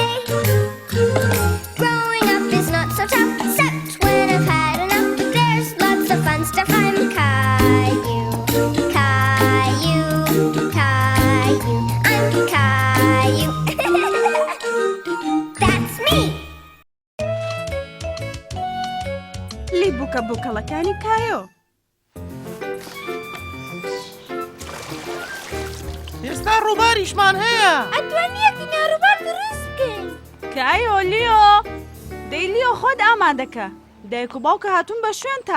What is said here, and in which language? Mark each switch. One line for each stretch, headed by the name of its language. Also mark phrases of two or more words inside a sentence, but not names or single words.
English: Growing up is not so tough, except when I've had enough. There's lots of fun stuff. I'm Caillou. Caillou, Caillou, I'm Caillou. That's me.
Central Kurdish: لی بووکە بووکەڵەکانی کایۆ. ئێستا ڕووباریشمان هەیە. ئەتوانیەکتینە ڕووبار دروست بکەین. کایۆ لیۆ دەی لیۆ خۆت ئامادەکە دایک و باوکە هاتوون بە شوێن تا